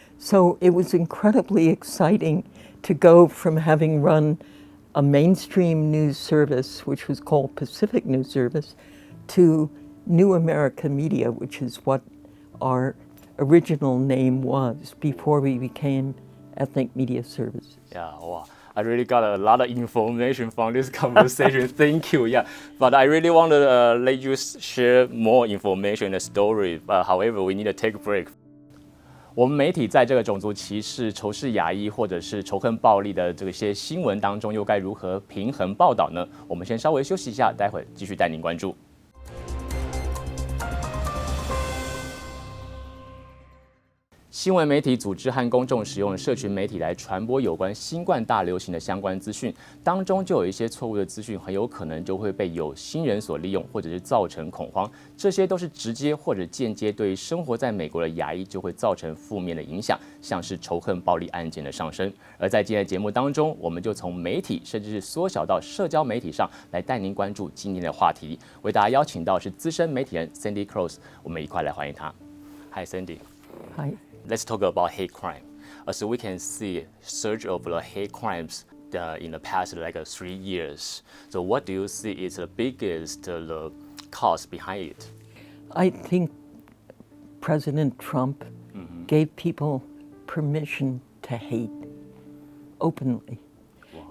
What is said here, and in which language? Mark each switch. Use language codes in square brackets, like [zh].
[en] So it was incredibly exciting to go from having run a mainstream news service, which was called Pacific News Service, to New America Media, which is what our original name was before we became Ethnic Media Services. Yeah, wow. I really got a lot of information from this conversation. Thank you. Yeah, but I really want to let you share more information and story. However, we need to take a break. [zh] 我们媒体在这个种族歧视、仇视亚裔或者是仇恨暴力的这些新闻当中，又该如何平衡报道呢？我们先稍微休息一下，待会继续带您关注。新闻媒体组织和公众使用社群媒体来传播有关新冠大流行的相关资讯，当中就有一些错误的资讯，很有可能就会被有心人所利用，或者是造成恐慌。这些都是直接或者间接对于生活在美国的亚裔就会造成负面的影响，像是仇恨暴力案件的上升。而在今天的节目当中，我们就从媒体甚至是缩小到社交媒体上来带您关注今天的话题。为大家邀请到是资深媒体人 Sandy Cross， 我们一块来欢迎她。 [en] Hi Sandy。Hi。 Let's talk about hate crime. As we can see, surge of the hate crimes in the past 3 years. So what do you see is the biggest the cause behind it? I think President Trump gave people permission to hate openly. Wow.